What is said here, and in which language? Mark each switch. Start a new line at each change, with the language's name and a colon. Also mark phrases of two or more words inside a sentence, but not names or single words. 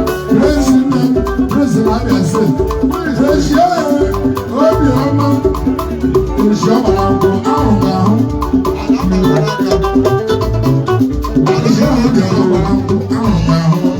English: Praise the Lord, praise the Lord, I said, praise the Lord.
Igbo: Obiọma, ezi ọgbara mbụ, ahụ m ahụ. Ezi ọgbara mbụ, ahụ m ahụ.